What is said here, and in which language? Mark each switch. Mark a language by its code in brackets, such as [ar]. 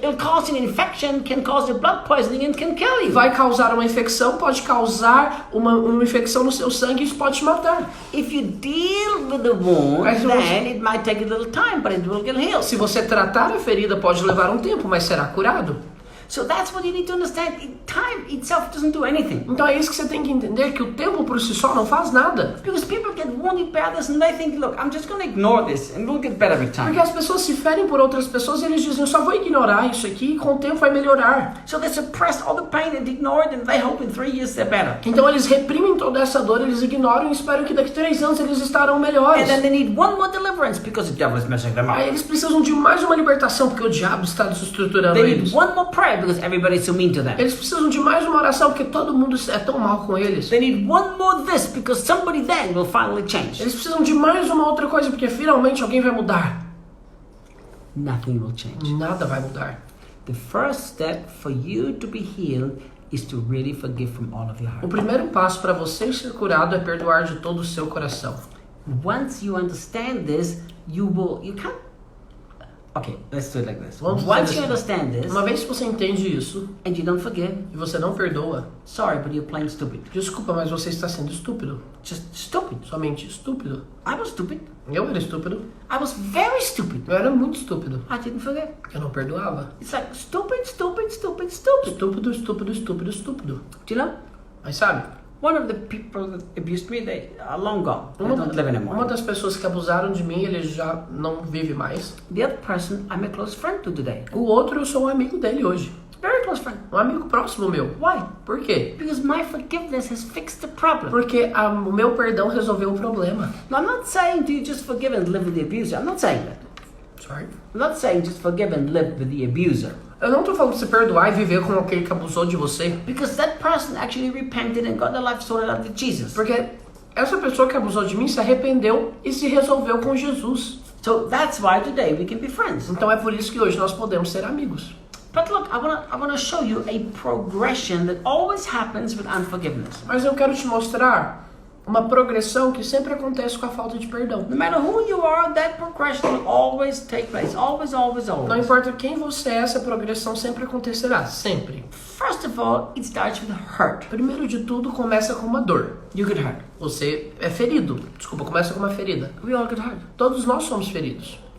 [en] It'll cause an infection, can cause a blood poisoning, and can kill you. [pt] Vai causar uma infecção, pode causar uma infecção no seu sangue e isso pode te matar. [en] If you deal with the wound, [pt] Mas se [en] then [pt] você- [en] it might take a little time, but it will get healed. [pt] Se você tratar a ferida, pode levar um tempo, mas será curado. [en] So that's what you need to understand. Time itself doesn't do anything. [pt] Então é isso que você tem que entender, que o tempo por si só não faz nada. [en] Because people get wounded by others and they think, look, I'm just going to ignore this and we'll get better with [pt] Porque [en] time. [pt] as pessoas se ferem por outras pessoas e eles dizem, eu só vou ignorar isso aqui e com o tempo vai melhorar. [en] So they suppress all the pain and ignore it, and they hope in 3 years they're better. [pt] Então eles reprimem toda essa dor, eles ignoram e esperam que daqui a 3 anos eles estarão melhores. [en] And then they need one more deliverance because the devil is messing them [pt] Aí [en] up. [pt] eles precisam de mais uma libertação porque o diabo está desestruturando [en] They need [pt] eles. [en] one more prayer because everybody's so mean to them. [pt] Eles precisam de mais uma oração porque todo mundo é tão mal com eles. [en] They need one more this because somebody then will finally change. [pt] Eles precisam de mais uma outra coisa porque finalmente alguém vai mudar. [en] Nothing will change. [pt] Nada vai mudar. [en] The first step for you to be healed is to really forgive from all of your [pt] O [en] heart. [pt] primeiro passo para você ser curado é perdoar de todo o seu coração. [en] Once you understand this, you can't. Okay, let's do it like this. [pt] Vamos [en] Once [pt] fazer [en] you [pt] assim. [en] understand this [pt] Uma vez que você entende isso [en] and you don't forgive, [pt] e você não perdoa, [en] sorry, but you're plain stupid. [pt] desculpa, mas você está sendo estúpido. [en] Just stupid. [pt] Somente estúpido. [en] I was stupid. [pt] Eu era estúpido. [en] I was very stupid. [pt] Eu era muito estúpido. [en] I didn't forgive. [pt] Eu não perdoava. [en] It's like stupid, stupid, stupid, stupid. [pt] Estúpido, estúpido, estúpido, estúpido. [en] Do you know? [pt] Mas sabe, [en] One of the people that abused me, they are long gone. They don't live [pt] uma [en] anymore. [pt] das pessoas que abusaram de mim, ele já não vive mais. [en] The other person I'm a close friend to today. [pt] O outro, eu sou um amigo dele hoje. [en] Very close friend. [pt] Um amigo próximo meu. [en] Why? [pt] Por quê? [en] Because my forgiveness has fixed the problem. [pt] Porque o meu perdão resolveu o problema. [en] Now, I'm not saying to you just forgive and live with the abuser. I'm not saying that. Sorry. I'm not saying just forgive and live with the abuser. [pt] Eu não tô falando pra você perdoar e viver com aquele que abusou de você. [en] Because that person actually repented and got their life sorted out with Jesus. [pt] Porque essa pessoa que abusou de mim se arrependeu e se resolveu com Jesus. [en] So that's why today we can be friends. [pt] Então é por isso que hoje nós podemos ser amigos. [en] But look, I wanna show you a progression that always happens with unforgiveness. [pt] Mas eu quero te mostrar uma progressão que sempre acontece com a falta de perdão. [en] No matter who you are, that progression will always take place. Always, always, [pt] Não [en] always. [pt] importa quem você é, essa progressão sempre acontecerá. Sempre. [en] First of all, it starts with hurt. [pt] Primeiro de tudo, começa com uma dor. [en] You get hurt. [pt] Você é ferido. Desculpa, começa com uma ferida. [en] We all get hurt. [pt] Todos nós somos feridos.